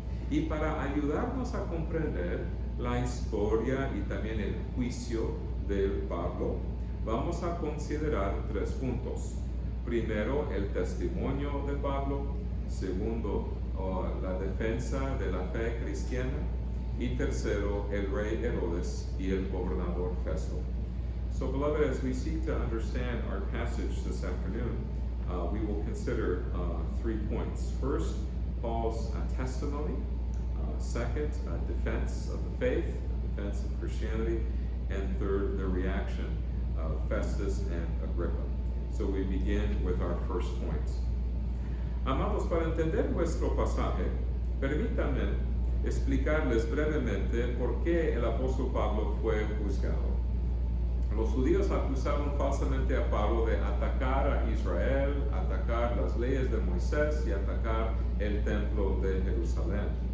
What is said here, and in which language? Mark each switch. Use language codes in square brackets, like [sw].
[es] Y para ayudarnos a comprender la historia y también el juicio de Pablo, vamos a considerar 3 puntos. Primero, el testimonio de Pablo. Segundo, la defensa de la fe cristiana. Y tercero, el rey Herodes y el gobernador Festo. [en] So, beloved, as we seek to understand our passage this afternoon, we will consider 3 points. First, Paul's testimony. Second, defense of the faith, defense of Christianity. And third, the reaction of Festus and Agrippa. So we begin with our first point. [es] Amados, para entender nuestro pasaje, permítanme explicarles brevemente por qué el apóstol Pablo fue juzgado. Los judíos acusaron falsamente a Pablo de atacar a Israel, atacar las leyes de Moisés y atacar el templo de Jerusalén.